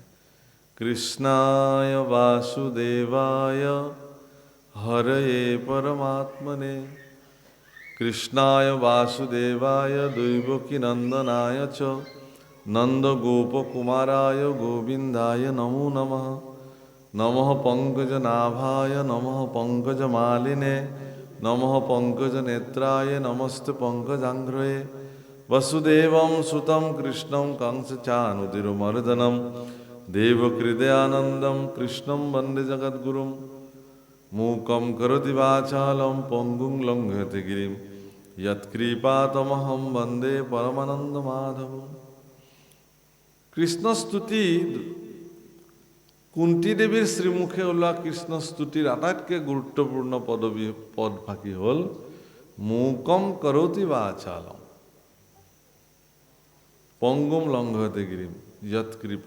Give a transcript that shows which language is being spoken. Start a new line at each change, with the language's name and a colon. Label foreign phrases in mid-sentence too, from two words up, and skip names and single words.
Sanskrit: কৃষ্ণায় বাসুদেৱায় হৰয়ে পৰমাত্মনে কৃষ্ণায় বাসুদেৱায় দৈবকী নন্দনায় চ নন্দ গোপকুমারায় গোবিন্দায় নমো নমঃ নমঃ পঙ্কজনাভায় নমঃ পঙ্কজমালিনে নমঃ পঙ্কজনেত্রায় নমস্তে পঙ্কজাঙ্ঘ্রয়ে वसुदेवं सुतं कृष्णं कंसचाणूरमर्दनं देवकृदयानन्दं कृष्णं वन्दे जगद्गुरुं मूकं करोति वाचालं पङ्गुं लङ्घयते गिरिं यत्कृपातमहं वन्दे परमानन्दमाधवं।
Assamese: কৃষ্ণস্তুতি কুন্তী দেৱীৰ শ্ৰীমুখে ওলোৱা কৃষ্ণস্তুতিৰ আটাইতকৈ গুৰুত্বপূৰ্ণ পদভাগী হ'ল
Sanskrit: মূকম কৰোতি বাচালম পংগুম লংঘয়তে গিৰিম যৎ কৃপা।